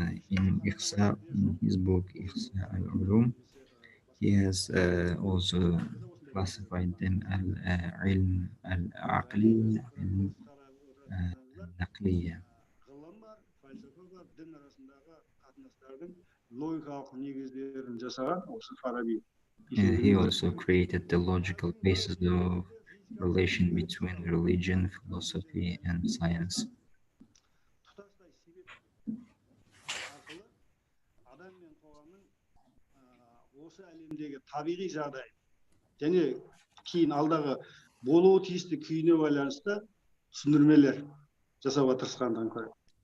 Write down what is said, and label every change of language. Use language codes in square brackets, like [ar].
[en] In Ihsa, in his book Ihsa al-Ulum, he has also classified them al-ilm al-aqli and al-naqliya. [kk] Ғылым бар, фальсафа бар, дін арасындағы қатынастардың логикалық негіздерін жасаған осы Фараби. [en] He also created the logical basis of relation between religion, philosophy, and science. [kk] Тұтастай себеп арқылы адам мен қоғамның осы әлемдегі табиғи жағдай және кейін алдағы болуы тиісті күйіне байланысты түсіндірмелер жасауға тырысқандығын көреді.